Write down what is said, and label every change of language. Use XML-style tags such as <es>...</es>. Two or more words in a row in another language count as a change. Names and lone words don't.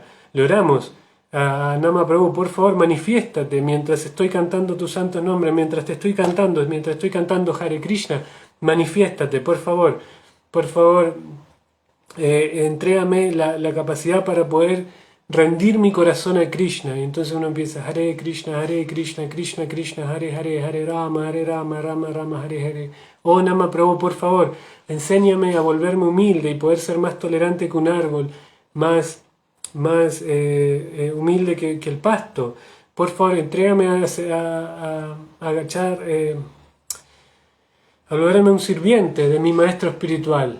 <es>Le oramos a Nama Prabhu, por favor manifiéstate mientras estoy cantando tu santo nombre, mientras estoy cantando Hare Krishna, manifiéstate, por favor, entrégame la capacidad para poder rendir mi corazón a Krishna. Y entonces uno empieza Hare Krishna, Krishna Krishna, Hare Hare, Hare Rama, Rama Rama, Hare Hare. Oh Nama Prabhu, por favor, enséñame a volverme humilde y poder ser más tolerante que un árbol, más humilde que el pasto. Por favor, entrégame a agachar, a volverme un sirviente de mi maestro espiritual.</es>